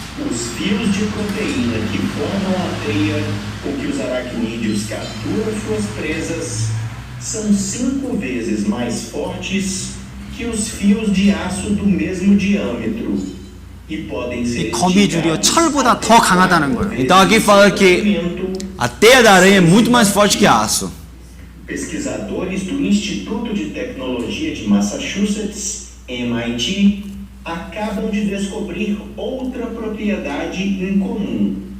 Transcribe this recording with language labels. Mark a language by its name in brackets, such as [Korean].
[Portuguese] Os fios de proteína que formam a teia com que os aracnídeos capturam suas presas são 5 vezes mais fortes que os fios de aço do mesmo diâmetro e podem ser [Korean] 거미줄이요 철보다 더 강하다는 거예요. [Portuguese] Então aqui fala que a teia da aranha é muito mais forte que aço. Pesquisadores do Instituto de Tecnologia de Massachusetts, MIT, acabam de descobrir outra propriedade em comum.